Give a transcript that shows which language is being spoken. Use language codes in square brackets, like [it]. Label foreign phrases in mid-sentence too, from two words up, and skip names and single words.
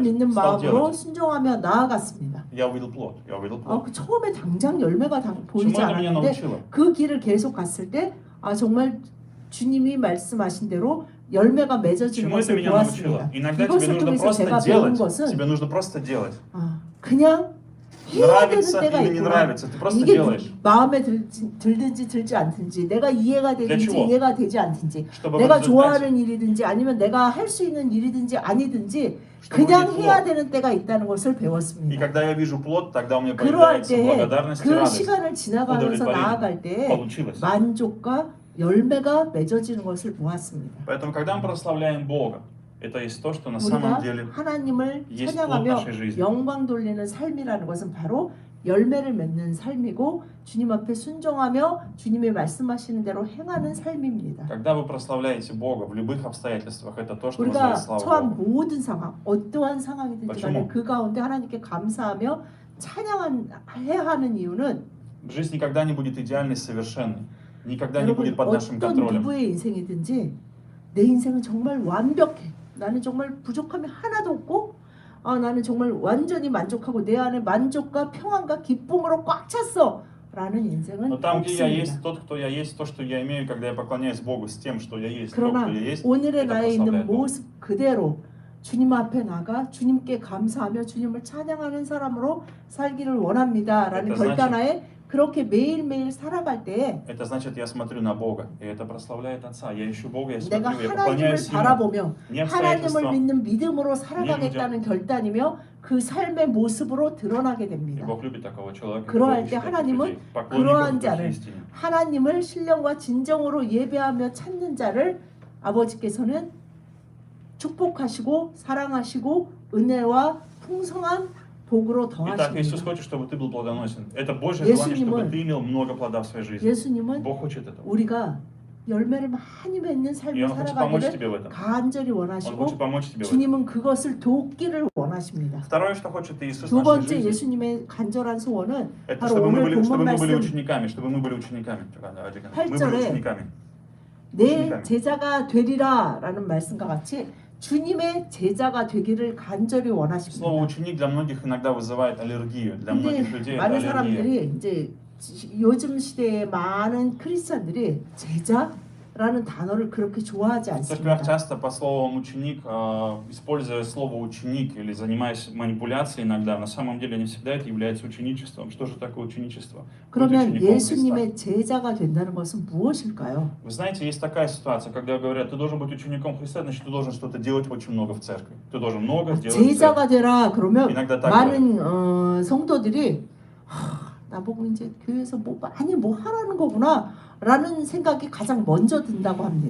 [ko] 믿는 [ru] стал [ko] 마음으로 [ru] делать. [ko] 순종하며 나아갔습니다. [ru] Я увидел плод, я увидел плод. [ko] 그 처음에 당장 열매가 보이지 [ru] чему это меня [ko] 않았는데 [ru] научило? [ko] 그 길을 계속 갔을 때 정말 주님이 말씀하신 대로 열매가 맺어지는 [ru] Чему это [ko] 것을 [ru] меня [ko] 보았습니다. [ru] научило? Иногда тебе [ko] 이것을 [ru] нужно [ko] 통해서 [ru] просто [ko] 제가 배운 [ru] делать. [ko] 것은 [ru] Тебе нужно просто делать. [ko] 그냥 해야 되는 [ru] Нравится [ko] 때가 [ru] или не [ko] 있구나. [ru] нравится, ты просто [ko] 이게 [ru] делаешь. [ko] 마음에 들든지 들지 않든지 내가 이해가 되든지 [ru] чего? [ko] 이해가 되지 않든지 [ru] Чтобы в [ko] 내가 [ru] результате, [ko] 좋아하는 일이든지 아니면 내가 할 수 있는 일이든지 아니든지 [ru] чтобы [ko] 그냥 [ru] увидеть [ko] 해야 [ru] плод. [ko] 되는 때가 있다는 것을 [ru] И [ko] 배웠습니다. [ru] когда я вижу плод, тогда у меня [ko] 그러할 [ru] появляется [ko] 때 [ru] благодарность и [ko] 그 [ru] радость. [ko] 시간을 지나가면서 [ru] удовлетворение. [ko] 나아갈 때 [ru] Получилось. [ko] 만족과 열매가 맺어지는 것을 보았습니다. [ru] Поэтому, когда мы прославляем Бога, это есть то, что на самом [ko] 우리가 [ru] деле [ko] 하나님을 [ru] есть плод [ko] 찬양하며 [ru] нашей жизни. [ko] 영광 돌리는 삶이라는 것은 바로 열매를 맺는 삶이고 주님 앞에 순종하며 주님의 말씀하시는 대로 행하는 삶입니다. [ru] Когда вы прославляете Бога в любых обстоятельствах, это то, что [ko] 우리가 [ru] вызывает славу [ko] 처한 [ru] Богу. [ko] 모든 상황, 어떠한 상황이든지 간에 [ru] почему? [ko] 그 가운데 하나님께 감사하며 찬양해야 하는 이유는 [ru] Жизнь никогда не будет идеальной, совершенной. Никогда не [ko] 여러분 [ru] будет под нашим [ko] 어떤 [ru] контролем. [ko] 누구의 인생이든지 내 인생은 정말 완벽해. 나는 정말 부족함이 하나도 없고 나는 정말 완전히 만족하고 내 안에 만족과 평안과 기쁨으로 꽉 찼어. 라는 인생은 [ru] Но там, где я есть, [ko] 없습니다. [ru] тот, кто я есть, то, что я имею, когда я поклоняюсь Богу с тем, что я есть, то, [ko] 그러나 [ru] кто я есть, [ko] 오늘의 [ru] это [ko] 나에 있는 [ru] прославляет Бога. [ko] 모습 그대로 주님 앞에 나가 주님께 감사하며 주님을 찬양하는 사람으로 살기를 원합니다. 라는 그러니까 결단하에 그렇게 매일매일 살아갈 때에 [ru] это значит, я смотрю на Бога, и это прославляет Отца. Я ищу Бога, я [ko] 내가 [ru] смотрю, я [ko] 하나님을 [ru] поклоняюсь Ему. [ko] 바라보며 [ru] Не [ko] 하나님을 [ru] обстоятельствам, [ko] 믿는 믿음으로 살아가겠다는 결단이며 그 삶의 모습으로 드러나게 [ru] и [ko] 됩니다. [ru] Bог любит такого человека. [ko] 그러할 [ru] Бог [ko] 때 [ru] ищет таких [ko] 하나님은 [ru] людей, поклонников [ko] 그러한 [ru] Божьей [ko] 자를 [ru] истине. [ko] 하나님을 신령과 진정으로 예배하며 찾는 자를 아버지께서는 축복하시고 사랑하시고 은혜와 풍성한 복으로 [ru] Итак, Иисус [ko] 더하십니다. [ru] хочет, чтобы ты был плодоносен. Это Божье желание, чтобы ты имел много плода в своей жизни. [ko] 예수님은 [ru] Бог хочет этого. [ko] 우리가 열매를 많이 맺는 [ru] И [ko] 삶을 [ru] Он хочет помочь [ko] 살아가기를 [ru] тебе в этом. [ko] 간절히 [ru] Он [ko] 원하시고 [ru] хочет помочь тебе в этом. [ko] 주님은 그것을 돕기를 원하십니다. [ru] Второе, что хочет Иисус в [ko] 두 [ru] нашей [ko] 번째 [ru] жизни, [ko] 예수님의 간절한 소원은 [ru] это [ko] 바로 [ru] чтобы мы [ko] 오늘 본문 [ru] были [ko] 말씀 [ru] учениками, чтобы мы были учениками. Мы были [ko] 8절에 [ru] учениками. [ko] 내 제자가 되리라라는 말씀과 같이 주님의 제자가 되기를 간절히 [ru] Слово [ko] 원하십니다. [ru] ученик для многих иногда вызывает аллергию. Для [ko] 근데 [ru] многих людей это [ko] 많은 [ru] аллергия. [ko] 사람들이 이제 요즘 시대에 많은 크리스찬들이 제자라는 단어를 그렇게 좋아하지 [ru] В церквях [ko] 않습니다. [ru] часто по словам ученик, используя слово ученик или занимаясь манипуляцией иногда, на самом деле не всегда это является ученичеством. Что же такое ученичество? Быть [ko] 그러면 [ru] учеником Христа. [ko] 예수님의 제자가 된다는 것은 무엇일까요? [ru] Вы знаете, есть такая ситуация, когда говорят, ты должен быть учеником Христа, значит, ты должен что-то делать очень много в церкви. Ты должен много делать в церкви. [ko] 제자가 되라 그러면 인agda так 많은 성도들이 나보고 이제 교회에서 많이 하라는 거구나라는 생각이 가장 먼저 든다고 합니다.